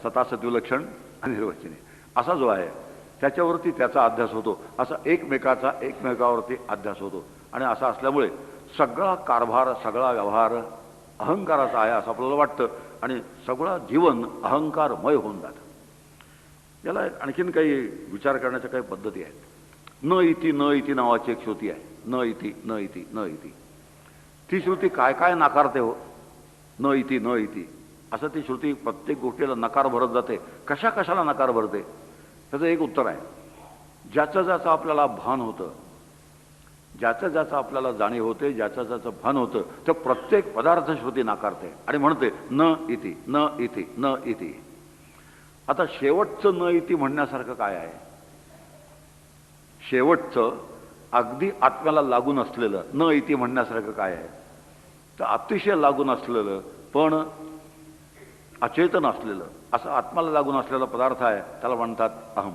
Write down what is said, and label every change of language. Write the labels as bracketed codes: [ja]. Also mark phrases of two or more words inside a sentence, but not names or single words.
[mr] सतासत विलक्षण अनिर्वचनीय असा जो आहे त्याच्यावरती त्याचा अध्यास होतो. असा एकमेकाचा एकमेकावरती अध्यास होतो. आणि असं असल्यामुळे सगळा कारभार, सगळा व्यवहार अहंकाराचा आहे असं आपल्याला वाटतं आणि सगळं जीवन अहंकारमय होऊन जातं. याला आणखीन काही विचार करण्याच्या काही पद्धती आहेत. [sa] न इति न इति [mr] नावाची एक श्रुती आहे. [sa] न इति न इति न इति. [mr] ती श्रुती काय काय नाकारते हो? [sa] न इति न इति [mr] असं ती श्रुती प्रत्येक गोष्टीला नकार भरत जाते. कशा कशाला नकार भरते? त्याचं एक उत्तर आहे, ज्याचं ज्याचं आपल्याला भान होतं, ज्याचं ज्याचं आपल्याला जाणीव होते, ज्याचं ज्याचं भान होतं, तर प्रत्येक पदार्थ श्रुती नाकारते आणि म्हणते [sa] न इति न इति न इति. [mr] आता शेवटचं [sa] न इति [mr] म्हणण्यासारखं काय आहे? शेवटचं अगदी आत्म्याला लागून असलेलं [sa] न इति [mr] म्हणण्यासारखं काय आहे? तर अतिशय लागून असलेलं पण अचेतन असलेलं असं आत्म्याला लागून असलेला पदार्थ आहे, त्याला म्हणतात अहम.